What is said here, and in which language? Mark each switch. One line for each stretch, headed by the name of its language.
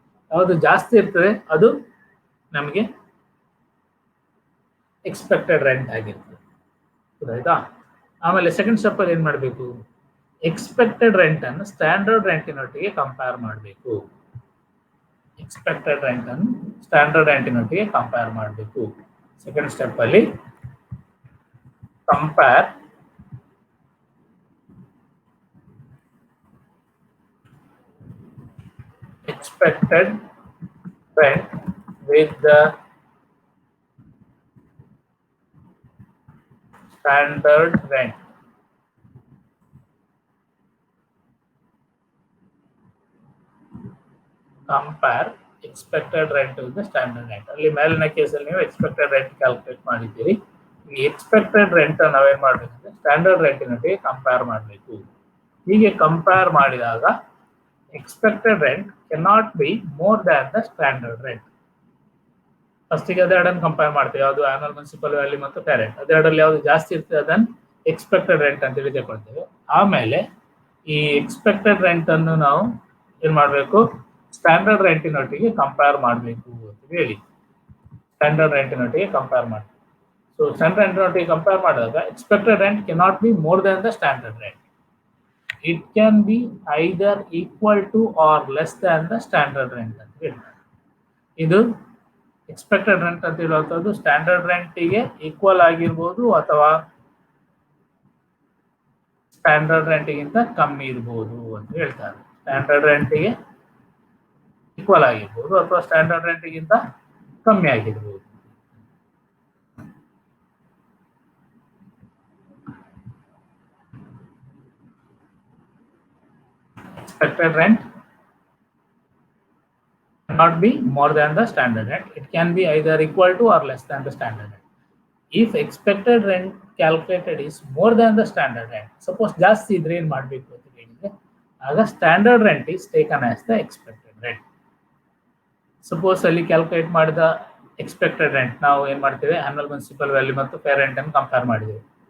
Kannada: ಯಾವುದು ಜಾಸ್ತಿ ಇರ್ತದೆ ಅದು ನಮಗೆ ಎಕ್ಸ್ಪೆಕ್ಟೆಡ್ ರೆಂಟ್ ಆಗಿರ್ತದೆ, ಆಯ್ತಾ. ಆಮೇಲೆ ಸೆಕೆಂಡ್ ಸ್ಟೆಪ್ ಅಲ್ಲಿ ಏನು ಮಾಡಬೇಕು, ಎಕ್ಸ್ಪೆಕ್ಟೆಡ್ ರೆಂಟ್ ಅನ್ನು ಸ್ಟ್ಯಾಂಡರ್ಡ್ ರೆಂಟಿನೊಟ್ಟಿಗೆ ಕಂಪೇರ್ ಮಾಡಬೇಕು. ಎಕ್ಸ್ಪೆಕ್ಟೆಡ್ ರೆಂಟ್ ಅನ್ನು ಸ್ಟ್ಯಾಂಡರ್ಡ್ ರೆಂಟಿನೊಟ್ಟಿಗೆ ಕಂಪೇರ್ ಮಾಡಬೇಕು.
English: Second step ಅಲ್ಲಿ compare expected rent with the standard rent. Compare expected rent with the standard rent.
Kannada: ಅಲ್ಲಿ ಮೇಲಿನ ಕೇಸಲ್ಲಿ ನೀವು ಎಕ್ಸ್ಪೆಕ್ಟೆಡ್ ರೆಂಟ್ ಕ್ಯಾಲ್ಕುಲೇಟ್ ಮಾಡಿದ್ದೀರಿ. ಈ ಎಕ್ಸ್ಪೆಕ್ಟೆಡ್ ರೆಂಟ್ ನಾವೇನು ಮಾಡಬೇಕಂದ್ರೆ ಸ್ಟ್ಯಾಂಡರ್ಡ್ ರೆಂಟಿನೊಟ್ಟಿಗೆ ಕಂಪೇರ್ ಮಾಡಬೇಕು. ಹೀಗೆ ಕಂಪೇರ್ ಮಾಡಿದಾಗ
English: expected rent cannot be more than the standard rent.
Kannada: ಫಸ್ಟಿಗೆ ಅದೆರಡನ್ನು ಕಂಪೇರ್ ಮಾಡ್ತೀವಿ, ಯಾವುದು ಆನ್ಯುವಲ್ ಮುನ್ಸಿಪಲ್ ವ್ಯಾಲ್ಯೂ ಮತ್ತು ಫೇರ್ ರೆಂಟ್. ಅದೆರಡರಲ್ಲಿ ಯಾವುದು ಜಾಸ್ತಿ ಇರ್ತದೆ ಅದನ್ನು ಎಕ್ಸ್ಪೆಕ್ಟೆಡ್ ರೆಂಟ್ ಅಂತೇಳಿ ತಗೊಳ್ತೇವೆ. ಆಮೇಲೆ ಈ ಎಕ್ಸ್ಪೆಕ್ಟೆಡ್ ರೆಂಟ್ ಅನ್ನು ನಾವು ಏನು ಮಾಡಬೇಕು, ಸ್ಟ್ಯಾಂಡರ್ಡ್ ರೆಂಟಿನೊಟ್ಟಿಗೆ ಕಂಪೇರ್ ಮಾಡಬೇಕು ಅಂತ ಹೇಳಿ ಸ್ಟ್ಯಾಂಡರ್ಡ್ ರೆಂಟಿನೊಟ್ಟಿಗೆ ಕಂಪೇರ್ ಮಾಡಿ. ಸೊ ಸ್ಟ್ಯಾಂಡರ್ಡ್ ರೆಂಟಿನೊಟ್ಟಿಗೆ ಕಂಪೇರ್ ಮಾಡಿದಾಗ
English: Expected rent cannot be more than the standard rent. It can be either equal to or less than the standard rent
Kannada: ಅಂತ ಹೇಳ್ತಾರೆ. ಇದು ಎಕ್ಸ್ಪೆಕ್ಟೆಡ್ ರೆಂಟ್ ಅಂತ ಹೇಳುವಂಥದ್ದು ಸ್ಟ್ಯಾಂಡರ್ಡ್ ರೆಂಟಿಗೆ ಈಕ್ವಲ್ ಆಗಿರ್ಬೋದು ಅಥವಾ ಸ್ಟ್ಯಾಂಡರ್ಡ್ ರೆಂಟಿಗಿಂತ ಕಮ್ಮಿ ಇರ್ಬೋದು ಅಂತ ಹೇಳ್ತಾರೆ. ಸ್ಟ್ಯಾಂಡರ್ಡ್ ರೆಂಟಿಗೆ ಈಕ್ವಲ್ ಆಗಿರ್ಬೋದು ಅಥವಾ ಸ್ಟ್ಯಾಂಡರ್ಡ್ ರೆಂಟಿಗಿಂತ ಕಮ್ಮಿ ಆಗಿರ್ಬೋದು.
English: expected rent not be more than the standard rent. It can be either equal to or less than the standard rent. If expected rent calculated is more than the standard rent, suppose
Kannada: ಜಾಸ್ತಿ ಇದ್ರೆ ಏನು ಮಾಡಬೇಕು ಅಂತ ಹೇಳಿದ್ರೆ ಆಗ
English: Standard rent is taken as the expected rent.
Kannada: Suppose ಅಲ್ಲಿ calculate ಮಾಡಿದ expected rent ನಾವು ಏನು ಮಾಡ್ತೇವೆ, ಆನ್ಯುವಲ್ ಮುನ್ಸಿಪಲ್ ವ್ಯಾಲ್ಯೂ ಮತ್ತು ಫೇರ್ ರೆಂಟ್ ಅನ್ನು ಕಂಪೇರ್ ಮಾಡಿದ್ದೇವೆ.